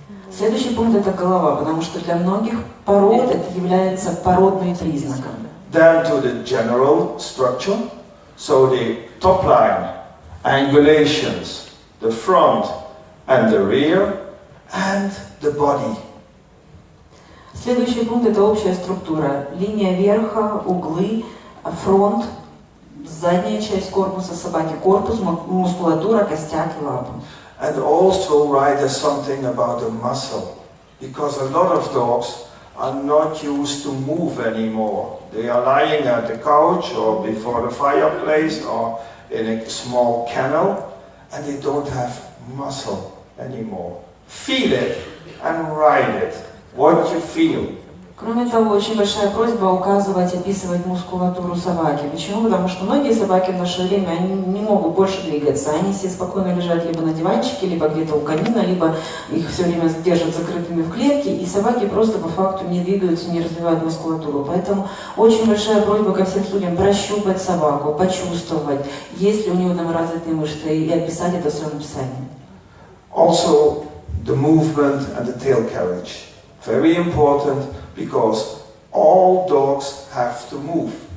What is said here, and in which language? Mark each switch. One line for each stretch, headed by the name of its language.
Russian: Следующий пункт это голова, потому что для многих пород это является породным признаком.
English: Then to the general structure, so the top line, angulations, the front and the rear, and the body.
Russian: Следующий пункт это общая структура, линия верха, углы, фронт, задняя часть корпуса собаки, корпус, мускулатура, костяк и лапы.
English: And also write something about the muscle, because a lot of dogs are not used to move anymore. They are lying at the couch or before the fireplace or in a small kennel, and they don't have muscle anymore. Feel it and write it, what you feel.
Russian: Кроме того, очень большая просьба указывать, описывать мускулатуру собаки. Почему? Потому что многие собаки в наше время они не могут больше двигаться. Они все спокойно лежат либо на диванчике, либо где-то у камина, либо их все время держат закрытыми в клетке, и собаки просто по факту не двигаются, не развивают мускулатуру. Поэтому очень большая просьба ко всем судьям прощупать собаку, почувствовать, есть ли у нее там развитые мышцы, и описать это в своем описании.
English: Also, the movement and the tail carriage. Very important. Because all dogs have to move.